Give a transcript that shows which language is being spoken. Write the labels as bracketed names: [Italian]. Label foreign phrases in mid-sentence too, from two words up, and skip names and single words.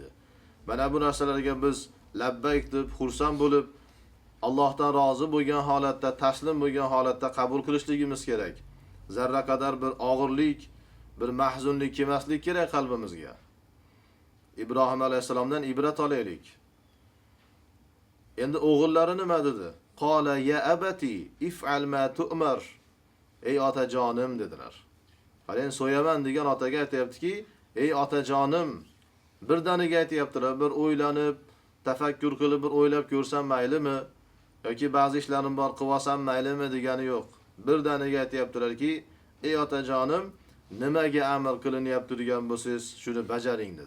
[Uzbek] Mana bu narsalarga biz labbayk deb xursand bo'lib, Allohdan rozi bo'lgan holatda, taslim bo'lgan holatda qabul qilishligimiz kerak. Zarra qadar bir og'irlik, bir mahzunlik kelmaslik kerak qalbimizga. Ibrohim alayhisalomdan ibrat olaylik. Endi o'g'illari nima dedi? [Arabic] قال يا أبت افعل ما تؤمر. [Uzbek] Ey otajonim dedilar. Qarang, so'yaman degan otaga aytayaptiki, ey otajonim, birdaniga aytayaptilar, bir o'ylanib, tafakkur qilib bir o'ylab ko'rsam maylimi yoki ba'zi ishlarim bor qilsam maylimi degani yo'q. Birdaniga aytayaptilarki, ey otajonim, nimaga amr qilinyapti degan bo'lsangiz, shuni bajaring dedi.